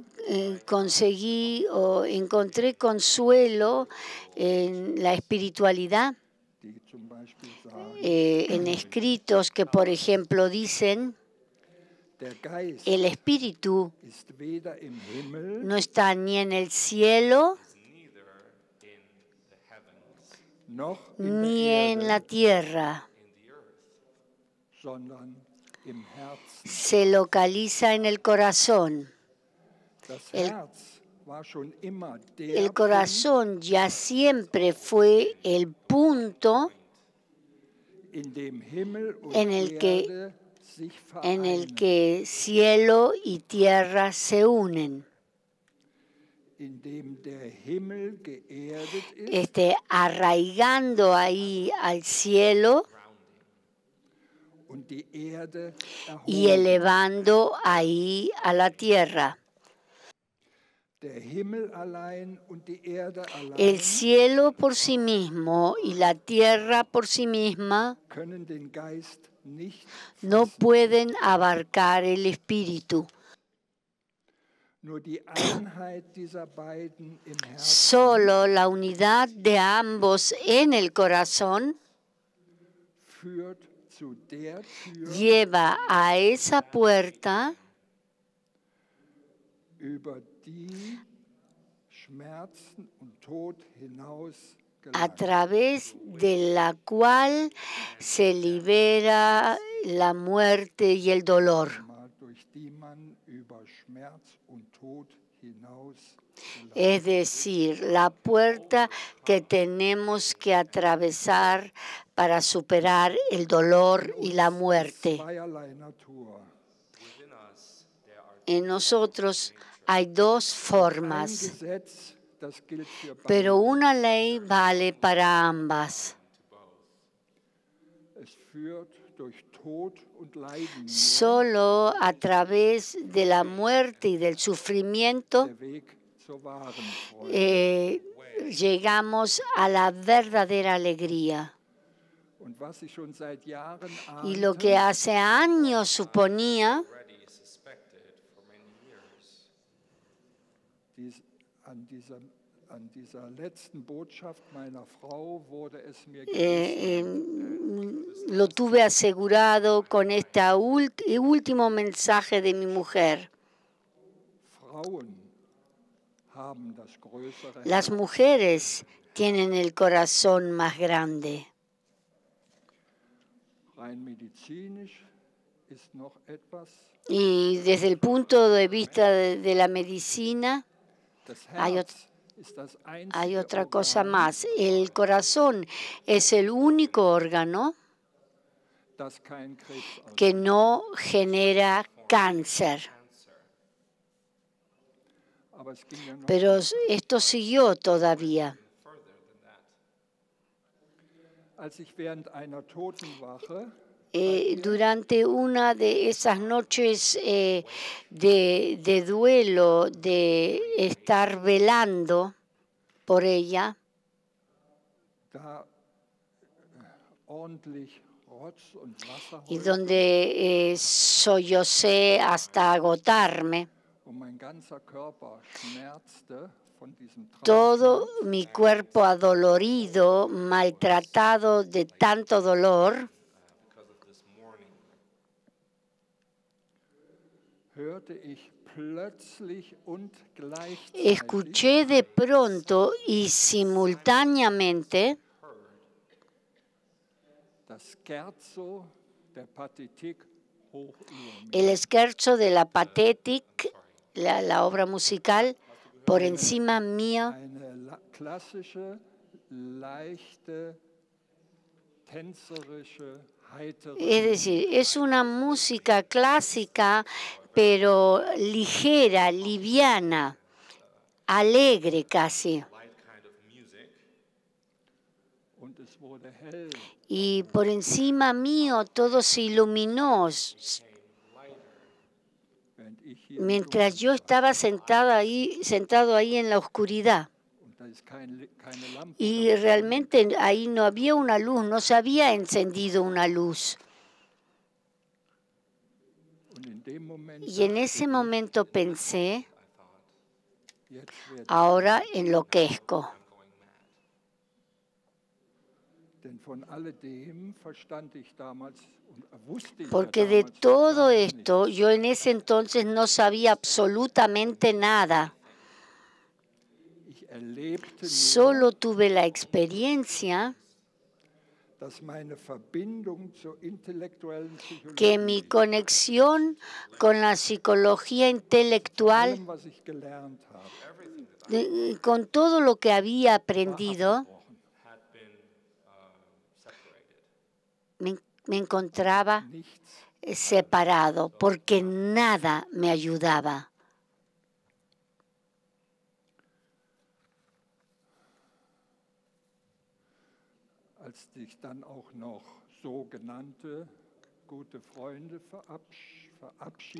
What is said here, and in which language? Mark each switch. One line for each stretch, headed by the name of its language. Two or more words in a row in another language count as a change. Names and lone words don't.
Spanish: conseguí o encontré consuelo en la espiritualidad,
German: die zum Beispiel sagen,
Spanish: en escritos que, por ejemplo, dicen,
German: der Geist
Spanish: el espíritu
German: ist weder im Himmel
Spanish: no está ni en el cielo
German: noch in
Spanish: ni
German: der
Spanish: en
German: Erde,
Spanish: la tierra.
German: sondern im Herzen.
Spanish: Se localiza en el corazón.
German: Das
Spanish: El-
German: Herz war schon immer der
Spanish: El corazón ya siempre fue el punto
German: Punkt, in dem Himmel und
Spanish: en el que-
German: Erde sich
Spanish: en el
German: vereinen,
Spanish: que cielo y tierra se unen.
German: in dem der Himmel geerdet ist
Spanish: Arraigando ahí al cielo
German: und die Erde
Spanish: y
German: erhoben.
Spanish: elevando ahí a la tierra.
German: Der Himmel allein und die Erde allein
Spanish: El cielo por sí mismo y la tierra por sí misma
German: können den Geist nicht
Spanish: no
German: fassen.
Spanish: pueden abarcar el espíritu.
German: Nur die Einheit dieser beiden im Herzen
Spanish: Solo la unidad de ambos en el corazón
German: führt zu der Tür,
Spanish: lleva a esa puerta
German: über die Schmerzen und Tod hinaus
Spanish: a
German: gelangen.
Spanish: través de la cual se libera la muerte y el dolor.
German: Durch die man über Schmerz und Tod hinaus gelangt.
Spanish: Es decir, la puerta que tenemos que atravesar para superar el dolor y la muerte.
German: Zweierlei Natur.
Spanish: En nosotros hay dos
German: Ein
Spanish: formas,
German: Gesetz, das gilt für
Spanish: pero
German: beide.
Spanish: una ley vale para ambas.
German: Es führt durch Tod und Leiden nur
Spanish: Solo a través de la muerte y del sufrimiento
German: der Weg zur wahren Freude.
Spanish: llegamos a la verdadera alegría.
German: Und was ich schon seit Jahren
Spanish: Y lo que
German: ahnte,
Spanish: hace años suponía,
German: an dieser letzten Botschaft meiner Frau wurde es mir
Spanish: lo tuve asegurado con este último mensaje de mi mujer.
German: Frauen haben das größere
Spanish: Las
German: Herz.
Spanish: mujeres tienen el corazón más grande.
German: Rein medizinisch ist noch etwas.
Spanish: Y desde el punto de vista de la medicina,
German: Das
Spanish: Hay
German: Herz ist das
Spanish: hay
German: einzige
Spanish: otra cosa
German: Organ,
Spanish: más. El corazón es el único órgano
German: das kein Krebs
Spanish: que
German: auslöst.
Spanish: no genera cáncer.
German: Aber es ging ja noch
Spanish: Pero
German: weiter.
Spanish: esto siguió todavía.
German: Als ich während einer Totenwache
Spanish: Durante una de esas noches de duelo, de estar velando por ella,
German: da ordentlich Rotz und Wasser
Spanish: y
German: heulte
Spanish: donde sollocé hasta agotarme,
German: und mein ganzer Körper schmerzte von diesem
Spanish: todo
German: Trauerschmerz,
Spanish: mi cuerpo adolorido, maltratado de tanto dolor,
German: hörte ich plötzlich und gleichzeitig
Spanish: escuché de pronto y simultáneamente
German: das Scherzo der Pathetik hoch über mir.
Spanish: el scherzo de la Pathetic, la obra musical, por encima mía.
German: Eine klassische, leichte, tänzerische, heitere
Spanish: Es decir, es una música clásica, pero ligera, liviana, alegre casi.
German: und es wurde hell.
Spanish: y por encima mío todo se iluminó,
German: Während ich hier im
Spanish: mientras
German: Dunkeln
Spanish: yo
German: saß.
Spanish: estaba sentado ahí en la oscuridad.
German: Und da ist keine Lampe.
Spanish: Y realmente ahí no había una luz, no se había encendido una luz.
German: Und in dem Moment
Spanish: Y en
German: dachte
Spanish: ese
German: ich,
Spanish: momento pensé,
German: jetzt werde ich.
Spanish: ahora enloquezco.
German: Denn von alledem verstand ich damals und wusste ich
Spanish: Porque
German: ja
Spanish: de
German: damals
Spanish: todo
German: gar
Spanish: esto
German: nichts.
Spanish: yo en ese entonces no sabía absolutamente nada.
German: Ich erlebte nur,
Spanish: Solo tuve la experiencia
German: dass meine Verbindung zur intellektuellen
Spanish: que
German: Psychologie,
Spanish: mi conexión con la psicología intelectual,
German: allem, was ich gelernt habe,
Spanish: con todo lo que había aprendido,
German: abgebrochen.
English: had been separated.
Spanish: me encontraba
German: Nichts.
Spanish: separado, porque nada me ayudaba.
German: Als sich dann auch noch sogenannte gute Freunde verabschiedeten,